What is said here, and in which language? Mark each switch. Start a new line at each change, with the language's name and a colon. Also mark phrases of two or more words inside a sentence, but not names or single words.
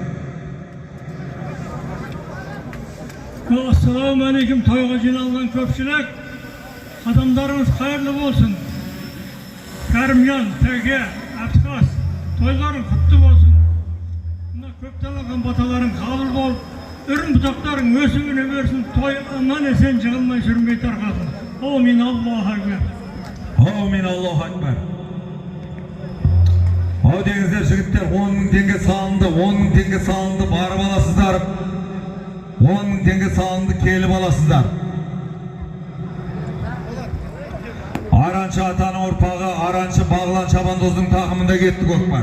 Kazakh: Ассалаумағалейкум, тойға жиналған көпшілік, адамдарыңыз қайырлы болсын. Кәрімжан, Тәге, Әбтіқас, тойларың құтты болсын. Мына көпталаған баталарың қабыл болып, үрін бұтақтарың өсігіне берсін, той аман есен жығылмай сүрінбей тарқасын.
Arabic: آمين، الله أكبر. آمين، الله أكبر.
Kazakh: Ау деңіздер жігіттер, 10.000 теңге салынды, 10.000 теңге салынды, барып аласыздар. 10.000 теңге салынды, келіп аласыздар. Араншы атаның ұрпағы, Араншы Бағлан Шабандоздың тақымында кетті көкпар.